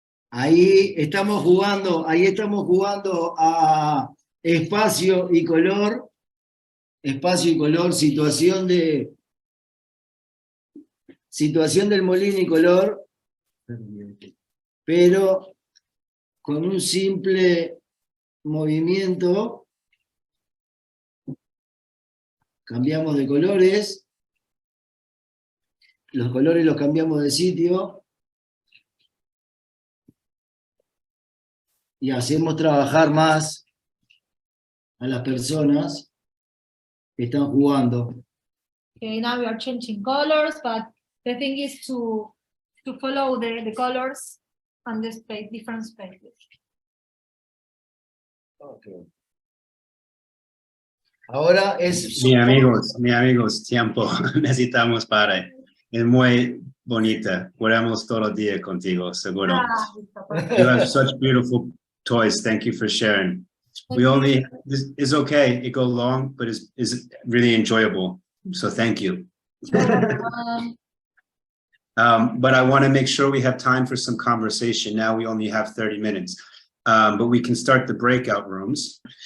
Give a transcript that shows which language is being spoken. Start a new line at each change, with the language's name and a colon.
Spanish: Ahí estamos jugando a espacio y color, situación del molino y color, pero con un simple movimiento cambiamos de colores, los colores los cambiamos de sitio y hacemos trabajar más a las personas que están jugando.
English: Okay, now we are changing colors, but the thing is to follow the colors and the space, different spaces. Okay.
Spanish: Ahora es... Mi amigos, tiempo necesitamos para. Es muy bonita. Jugamos todo el día contigo, seguro.
English: You have such beautiful toys. Thank you for sharing. This is okay. It goes long, but is really enjoyable. So thank you. But I want to make sure we have time for some conversation. Now we only have 30 minutes, but we can start the breakout rooms.